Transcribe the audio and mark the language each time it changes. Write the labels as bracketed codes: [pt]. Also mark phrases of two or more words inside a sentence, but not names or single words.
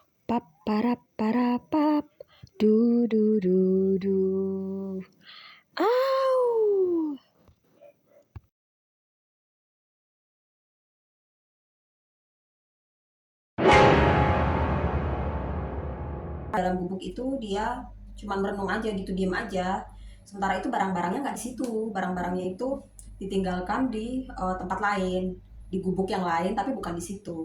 [id] pap para pap du du du du. Au. Dalam gubuk itu dia cuma merenung aja gitu, diem aja. Sementara itu barang-barangnya nggak di situ, barang-barangnya itu ditinggalkan di tempat lain, di gubuk yang lain tapi bukan di situ.